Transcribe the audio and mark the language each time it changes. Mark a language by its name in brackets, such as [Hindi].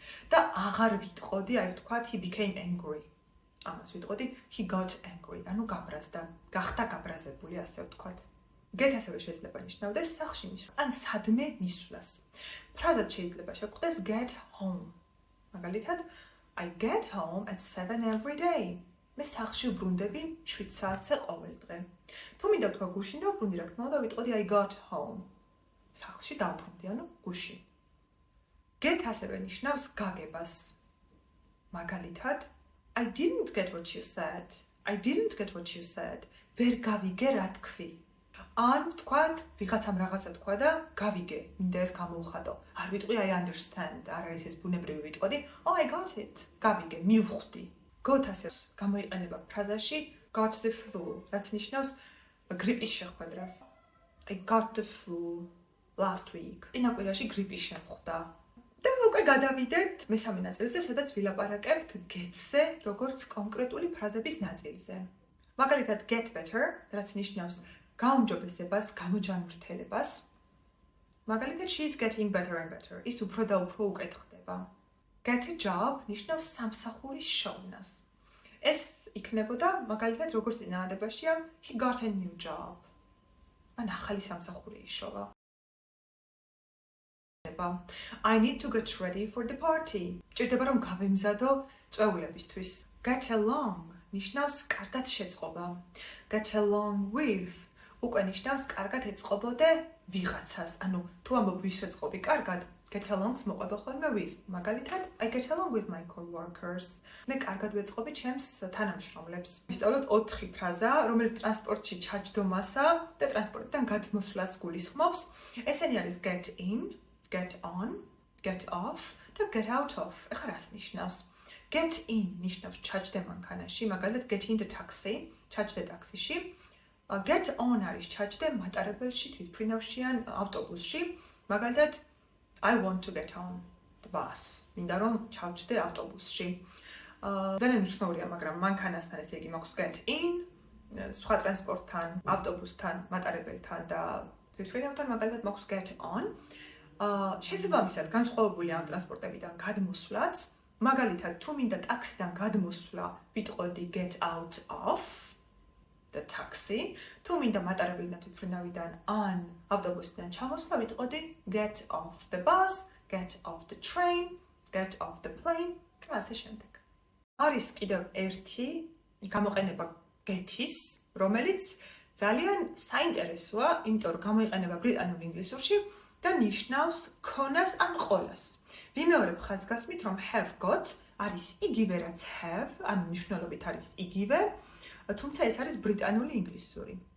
[Georgian] და აღარ ვიტყოდი, აი ვთქვათ [English] he became angry. [Georgian] ამას ვიტყოდი [English] he got angry, [Georgian] ანუ გაბრაზდა, გახდა გაბრაზებული, ასე ვთქვათ. Get ასევე შეიძლება ნიშნავდეს სახლში მისვლა, ან სადმე მისვლას. ფრაზად შეიძლება შევხვდეს get home. მაგალითად [English] I get home at 7 every day. [Georgian] მე სახლში ვბრუნდები 7 საათზე ყოველდღე. თუ მინდა თქვა გუშინ დავბრუნდი, რა თქმა უნდა ვიტყოდი [English] I got home. [Georgian] სახლში დავბრუნდი, ანუ გუშინ. Get ასევე ნიშნავს გაგებას. მაგალითად [English] I didn't get what you said. I didn't get what you said. [Georgian] ვერ გავიგე რა თქვი. ან ვთქვათ, ვიღაცამ რაღაცა თქვა და გავიგე, მინდა ეს გამოვხატო. არ ვიტყვი [English] I understand, [Georgian] არ არის ეს ბუნებრივი ვიტყოდი, [English] oh I got it. [Georgian] გავიგე, მივხვდი. Got ასე გამოიყენება ფრაზაში [English] got the flu, [Georgian] რაც ნიშნავს გრიპის შეხვედრას. [English] I got the flu last week. [Georgian] წინა კვირაში გრიპი შემხვდა. და უკვე გადავიდეთ მესამე ნაწილზე, სადაც ვილაპარაკებთ get-ზე, როგორც კონკრეტული ფრაზების ნაწილზე. მაგალითად get better, რაც ნიშნავს გაუმჯობესებას, გამოჯანმრთელებას. მაგალითად [English] she is getting better and better. [Georgian] ის უფრო და უფრო უკეთ ხდება. [English] Get a job [Georgian] ნიშნავს სამსახურის შოვნას. ეს იქნებოდა მაგალითად როგორც წინააღმდეგებაშია [English] he got a new job. [Georgian] მან ახალი სამსახური იშოვა. [English] I need to get ready for the party. [Georgian] ჭირდება რომ გავემზადო წვეულებისთვის. [English] Get along [Georgian] ნიშნავს კარგად შეწყობა. [English] Get along with [Georgian] უკვე ნიშნავს კარგად ეწყობოდე ვიღაცას. ანუ თუ ამბობ ვის ვეწყობი კარგად, Get along-ს მოყვება ხოლმე with. მაგალითად, [English] I get along with my coworkers. [Georgian] მე კარგად ვეწყობი ჩემს თანამშრომლებს. ვისწავლოთ 4 ფრაზა, რომელიც ტრანსპორტში ჩაჯდომასა და ტრანსპორტიდან გადმოსვლას გულისხმობს. ესენი არის [English] get in, get on, get off და get out of. [Georgian] ეხლა რას ნიშნავს? Get in ნიშნავს ჩაჯდე მანქანაში, მაგალითად [English] get in the taxi, [Georgian] ჩაჯდე ტაქსიში. Get on არის ჩაჯდე მატარებელში, თვითმფრინავში ან ავტობუსში. მაგალითად [English] I want to get on the bus. [Georgian] მინდა რომ ჩავჯდე ავტობუსში. ძალიან უცნაურია, მაგრამ მანქანასთან ესე იგი მაქვს get in, სხვა ტრანსპორტთან, ავტობუსთან, მატარებელთან და თვითმფრინავთან მაგალითად მაქვს get on. შესაბამისად განსხვავებულია ამ ტრანსპორტებიდან გადმოსვლაც. მაგალითად, თუ მინდა ტაქსიდან გადმოსვლა, ვიტყოდი [English] get out of the taxi. [Georgian] თუ მინდა მატარებელიდან თვითმფრინავიდან ან ავტობუსიდან ჩამოსვლა, ვიტყოდი [English] get off the bus, get off the train, get off the plane [Georgian] და ასე შემდეგ. არის კიდევ ერთი გამოყენება get-ის, რომელიც ძალიან საინტერესოა, იმიტომ რომ გამოიყენება ბრიტანულ ინგლისურში და ნიშნავს ქონას ან ყოლას. ვიმეორებ ხაზგასმით, რომ have got არის იგივე რაც have, ანუ მნიშვნელობით არის იგივე, თუმცა ეს არის ბრიტანული ინგლისური.